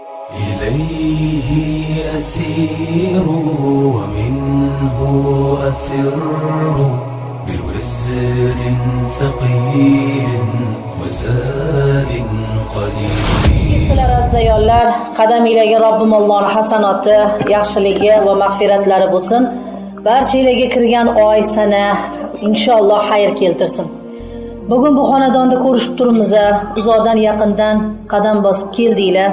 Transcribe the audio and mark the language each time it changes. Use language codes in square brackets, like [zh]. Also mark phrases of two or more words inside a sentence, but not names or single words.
[ar] إليه أسير ومنه أفر بوزر ثقيل وزاد قليل. [uz] Sizlar azizlar, qadamingizga Robbim Allohning hasanoti, yaxshiligi va mag'firatlari bo'lsin. Barchalarga kirgan oy sana inshaalloh xayr keltirsin. Bugun bu xonadonda ko'rishib turibmiz, uzoqdan yaqindan qadam bosib keldinglar.